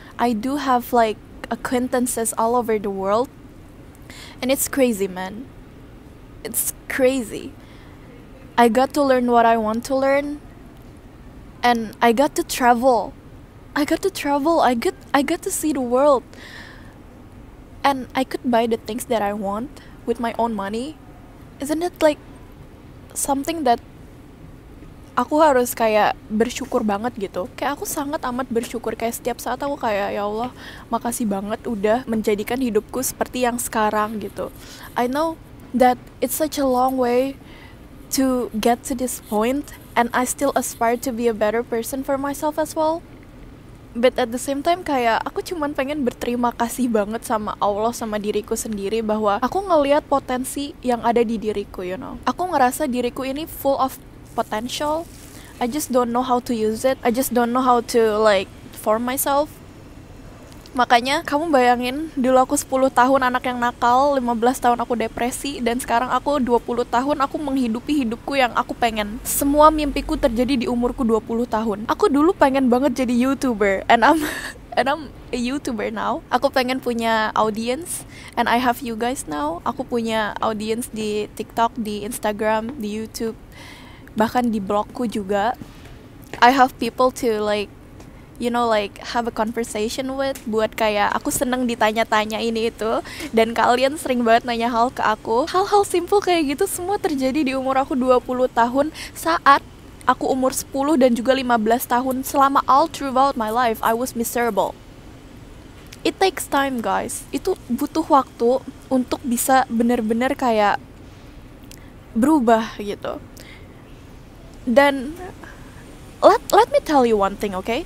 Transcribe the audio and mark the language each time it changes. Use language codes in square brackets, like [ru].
[en] I do have like acquaintances all over the world. And it's crazy, man. It's crazy. I got to learn what I want to learn. And I got to travel. I got to see the world. And I could buy the things that I want with my own money. Isn't it like something that [id] aku harus kayak bersyukur banget gitu. Kayak aku sangat amat bersyukur, kayak setiap saat aku kayak ya Allah, makasih banget udah menjadikan hidupku seperti yang sekarang gitu. [en] I know that it's such a long way to get to this point, and I still aspire to be a better person for myself as well. But at the same time [id] kayak aku cuman pengen berterima kasih banget sama Allah, sama diriku sendiri, bahwa aku ngelihat potensi yang ada di diriku, [en] you know. [id] Aku ngerasa diriku ini full of potential. [en] I just don't know how to use it. I just don't know how to like form myself. [id] Makanya kamu bayangin, dulu aku 10 tahun anak yang nakal, 15 tahun aku depresi, dan sekarang aku 20 tahun aku menghidupi hidupku yang aku pengen. Semua mimpiku terjadi di umurku 20 tahun. Aku dulu pengen banget jadi YouTuber, [en] and I'm a YouTuber now. [id] Aku pengen punya audience, [en] and I have you guys now. [id] Aku punya audience di TikTok, di Instagram, di YouTube, bahkan di blogku juga. [en] I have people to like, you know, like have a conversation with, [id] buat kayak aku seneng ditanya-tanya ini itu, dan kalian sering banget nanya hal ke aku. Hal-hal simple kayak gitu semua terjadi di umur aku 20 tahun, saat aku umur 10 dan juga 15 tahun. Selama [en] all throughout my life I was miserable. It takes time, guys. [id] Itu butuh waktu untuk bisa bener-bener kayak berubah gitu. Dan [en] let me tell you one thing, okay?